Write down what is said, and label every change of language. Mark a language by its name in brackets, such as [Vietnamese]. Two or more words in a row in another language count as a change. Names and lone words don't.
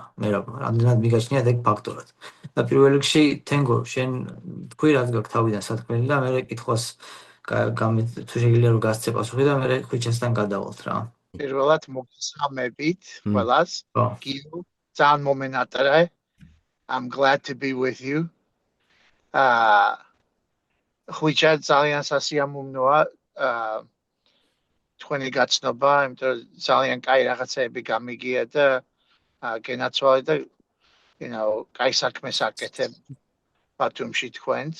[Georgian] მე რამდენად მიგაჩნიათ ეგ ფაქტორად. და პირველ რიგში თენგო შენ თქვი რაც გაქვს თავიდან სათქმელი და მე კითხვას თუ შეგიძლია რომ გასცე პასუხი და მე ხვიჩასთან გადავალთ რა. პირველად მოგესალმებით ყველას. გიო ძალიან მომენატრე. [English] I'm glad to be with you. [Georgian] ხვიჩა ძალიან სასიამოვნოა თქვენი გაცნობა, იმიტომ ძალიან კაი რაღაცები გამიგია და გენაცვალე და კაი საქმეს აკეთებ ბათუმში თქვენს.